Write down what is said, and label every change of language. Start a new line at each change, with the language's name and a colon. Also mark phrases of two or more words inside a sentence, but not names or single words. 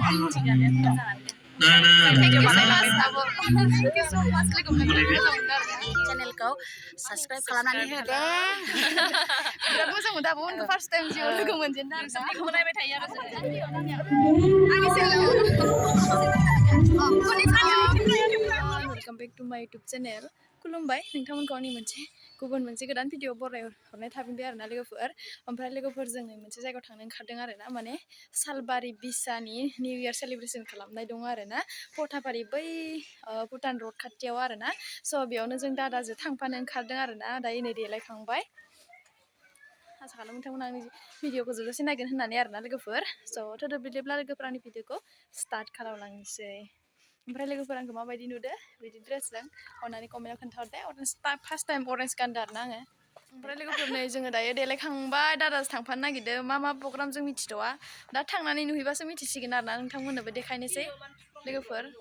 English: Tiga-nya mozalan. Thank you so much, Abu. Thank you so much. Channelku subscribe
Bodo: खालामनानै हो दे. बिराद मोजां मोनदों आब' मोनखौ
English: first time
Bodo: जिउआव लोगो मोनजेनदों आरो ना. नायबाय थायो आरो आंनि चेनेलाव.
English: Welcome back to my YouTube channel.
Bodo: खुलुमबाय नोंथांमोनखौ आंनि गुबुन मोनसे गोदान भिडिअ बरायहरनाय थाफिनबाय आरो ना लोगोफोर. ओमफ्राय लोगोफोरजों मोनसे जायगायाव थांनो ओंखारदों आरो ना माने सालबारि बिसानि
English: new year celebration
Bodo: खालामनाय दङ आरो ना फटाफारि बै भुटान रड खाथियाव आरो ना स' बेयावनो जों दादाजों थांफानो ओंखारदों आरो ना दायो नै देलायखांबाय आसा खालामो नोंथांमोना आंनि भिडिअखौ जोबजासे नायगोन होननानै आरो ना लोगोफोर स' थोदो बिदिब्ला लोगोफोर आंनि भिडिअखौ स्टार्ट खालामलांनोसै ओमफ्राय लोगोफोर आंखौ माबायदि नुदो बिदि ड्रेसजों अननानै कमेन्टआव खोन्थाहरदे
English: first time
Bodo: अरेन्ज गानदों आरो ना आङो ओमफ्राय लोगोफोर नै जोङो दायो देलायखांबाय दादाजों थांफानो नागिरदों मा प्रग्राम जों मिथिथ'वा दा थांनानै नुहैबासो मिथिसिगोन आरो ना नोंथांमोननोबो देखायनोसै लोगोफोर